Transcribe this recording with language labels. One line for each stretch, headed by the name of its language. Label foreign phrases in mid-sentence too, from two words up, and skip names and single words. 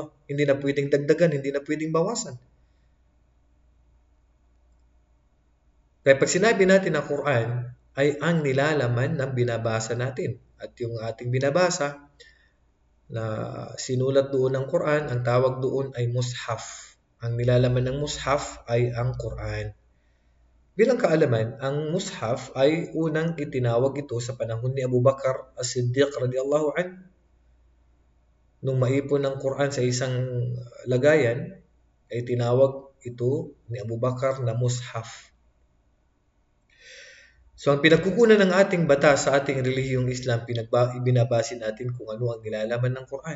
Filipino: Hindi na pwedeng dagdagan, hindi na pwedeng bawasan. Kaya pag sinabi natin ng Quran ay ang nilalaman ng binabasa natin. At yung ating binabasa na sinulat doon ng Quran, ang tawag doon ay mushaf. Ang nilalaman ng mushaf ay ang Quran. Bilang kaalaman, ang mushaf ay unang itinawag ito sa panahon ni Abu Bakar as-Siddiq
Arabic: رضي الله عنه.
Filipino: Nung maipon ng Quran sa isang lagayan, ay tinawag ito ni Abu Bakar na mushaf. So ang pinagkukunan ng ating batas sa ating relihiyong Islam, ibinabase natin kung ano ang nilalaman ng Quran.